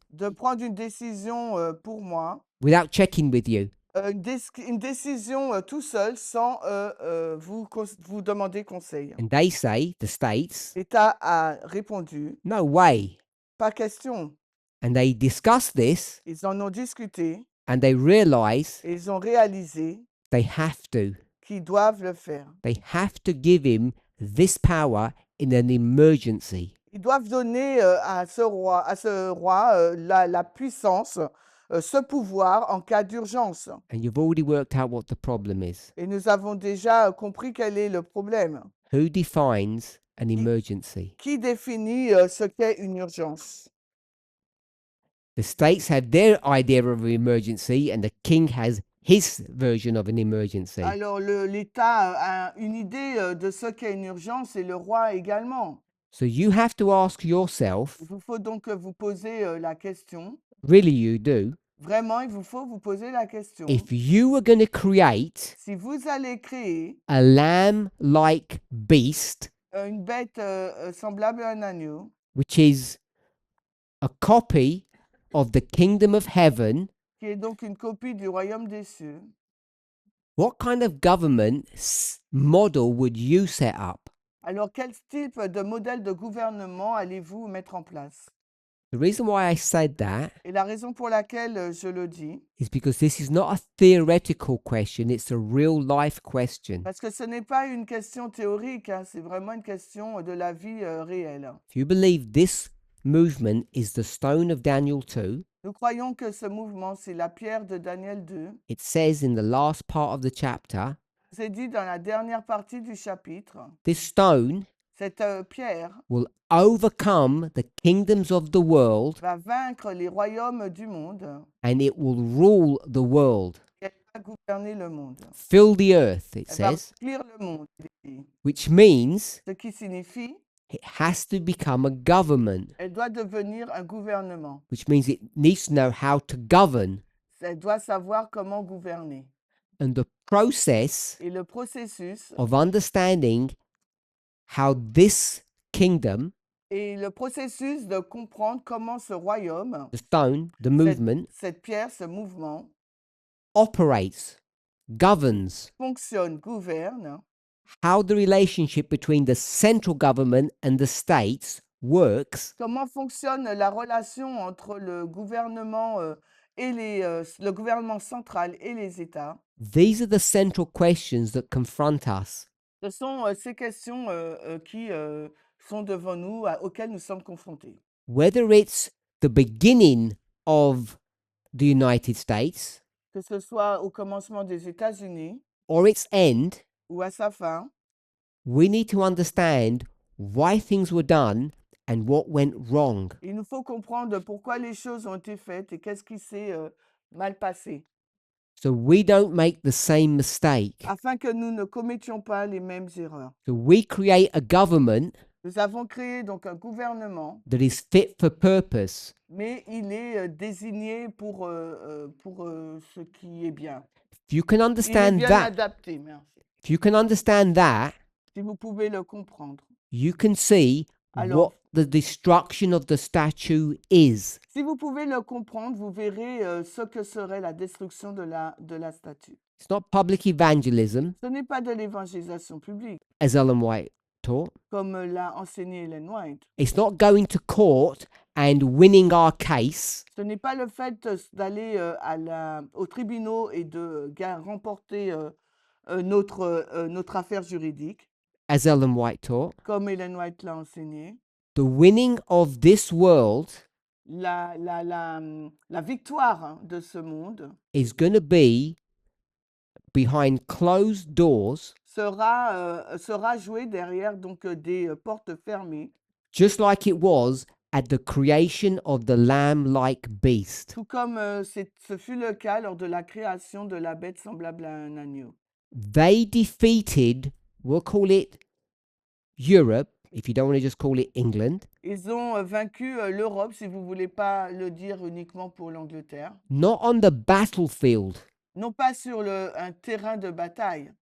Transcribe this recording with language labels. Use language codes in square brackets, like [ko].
[fr] de prendre une décision pour moi, [en] without checking with you. [fr] une décision tout seul sans vous demander conseil. [en] And they say, the states, [fr] L'État a répondu, [en] no way. [fr] pas question. [en] And they discuss this [fr] Ils en ont discuté [en] and they realize [fr] et ils ont réalisé [en] they have to. [fr] qu'ils doivent le faire. [en] They have to give him this power in an emergency. [fr] Ils doivent donner à ce roi la puissance, ce pouvoir en cas d'urgence. [en] And you've already worked out what the problem is. [fr] Et nous avons déjà compris quel est le problème. [en] Who defines an emergency? [fr] Qui définit ce qu'est une urgence? [en] The states have their idea of an emergency and the king has his version of an emergency. [fr] Alors l'État a une idée de ce qu'est une urgence et le roi également. [en] So you have to ask yourself, [fr] Il vous faut donc vous poser la question. [en] really you do, [fr] Vraiment, il vous faut vous poser la question. [en] if you were going to create [fr] Si vous allez créer [en] a lamb-like beast, [fr] une bête semblable à un agneau, [en] which is a copy of the kingdom of heaven, [fr] qui est donc une copie du royaume des cieux, [en] what kind of government model would you set up? [fr] alors quel type de modèle de gouvernement allez-vous mettre en place? [en] The reason why I said that [fr] Et la raison pour laquelle je le dis, [en] is because this is not a theoretical question, it's a real life question. [fr] parce que ce n'est pas une question théorique, hein, c'est vraiment une question de la vie réelle. [en] If you believe this movement is the stone of Daniel 2, [fr] Nous croyons que ce mouvement, c'est la pierre de Daniel 2. [en] it says in the last part of the chapter, [fr] C'est dit dans la dernière partie du chapitre, [en] this stone [fr] cette pierre [en] will overcome the kingdoms of the world [fr] va vaincre les royaumes du monde [en] and it will rule the world. [fr] et elle va gouverner le monde. [en] Fill the earth, it [fr] Elle va [en] says, [fr] remplir le monde, il est dit. [en] which means [fr] Ce qui signifie [en] it has to become a government, [fr] elle doit devenir un gouvernement. [en] which means it needs to know how to govern. [fr] Elle doit savoir comment gouverner. [en] And the process [fr] Et le processus [en] of understanding how this kingdom, [fr] de comprendre comment ce royaume, [en] the stone, the movement, [fr] cette pierre, ce mouvement, [en] operates, governs, [fr] fonctionne, gouverne, [en] how the relationship between the central government and the states works, [fr] comment fonctionne la relation entre le gouvernement et le gouvernement central et les États, [en] these are the central questions that confront us. [fr] ce sont ces questions qui sont devant nous, auxquelles nous sommes confrontés. [en] Whether it's the beginning of the United States [fr] Que ce soit au commencement des États-Unis [en] or its end, [fr] ou à sa fin, [en] we need to understand why things were done and what went wrong. [fr] il nous faut comprendre pourquoi les choses ont été faites et qu'est-ce qui s'est mal passé, [en] So we don't make the same mistake. [fr] afin que nous ne commettions pas les mêmes erreurs. [en] So we create a government [fr] Nous avons créé donc un gouvernement, [en] that is fit for purpose. [fr] mais il est désigné pour ce qui est bien. [en] If you can [fr] Il est [en] understand [fr] bien [en] that, [fr] adapté, merci. [en] if you can understand that, [fr] Si vous pouvez le comprendre. [en] you can see [fr] Alors, [en] what the destruction of the statue is. [fr] si vous pouvez le comprendre, vous verrez ce que serait la destruction de la statue. [en] It's not public evangelism, [fr] Ce n'est pas de l'évangélisation publique, [en] as Ellen White taught. [fr] comme l'a enseigné Ellen White. [en] It's not going to court and winning our case. [fr] Ce n'est pas le fait d'aller aux tribunaux et de remporter notre affaire juridique, [en] As Ellen White taught, [fr] comme Ellen White l'a enseigné. [en] the winning of this world [fr] La victoire de ce monde [en] is going to be behind closed doors, [fr] sera jouée derrière donc des portes fermées, [en] just like it was at the creation of the lamb-like beast. [fr] tout comme ce fut le cas lors de la création de la bête semblable à un agneau. [en] They defeated, we'll call it Europe, if you don't want to just call it England, [fr] Ils ont vaincu l'Europe, si vous ne voulez pas le dire uniquement pour l'Angleterre, [en] not on the battlefield, [fr] non pas sur un terrain de bataille,